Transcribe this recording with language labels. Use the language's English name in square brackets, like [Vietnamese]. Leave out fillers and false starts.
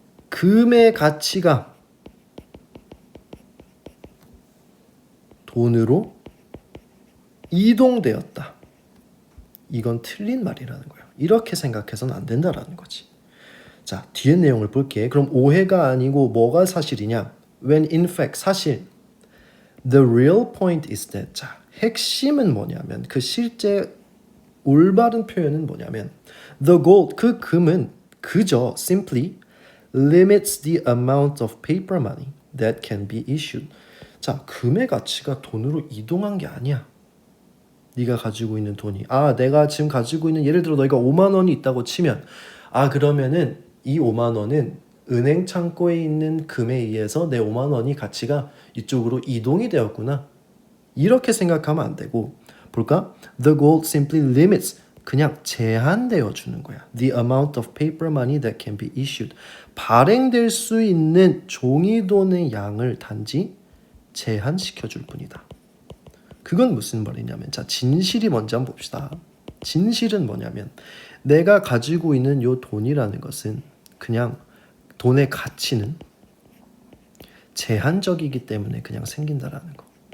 [Korean] 금의 가치가 돈으로 이동되었다. 이건 틀린 말이라는 거야. 이렇게 생각해서는 안 된다라는 거지. 자, 뒤에 내용을 볼게. 그럼 오해가 아니고 뭐가 사실이냐? [English] When in fact, 사실 the real point is that. [Korean] 자, 핵심은 뭐냐면 그 실제 올바른 표현은 뭐냐면 [English] the gold, [Korean] 그 금은 그저 [English] simply limits the amount of paper money that can be issued. [Korean] 자, 금의 가치가 돈으로 이동한 게 아니야. 네가 가지고 있는 돈이 내가 지금 가지고 있는 예를 들어 너희가 5만 원이 있다고 치면 그러면은 이 5만 원은 은행 창고에 있는 금에 의해서 내 5만 원이 가치가 이쪽으로 이동이 되었구나. 이렇게 생각하면 안 되고 볼까? [English] The gold simply limits, [Korean] 그냥 제한되어 주는 거야. [English] The amount of paper money that can be issued. [Korean] 발행될 수 있는 종이돈의 양을 단지 제한시켜 줄 뿐이다. 그건 무슨 말이냐면 자, 진실이 뭔지 한번 봅시다. 진실은 뭐냐면 내가 가지고 있는 요 돈이라는 것은 그냥 돈의 가치는 제한적이기 때문에 그냥 생긴다라는 거.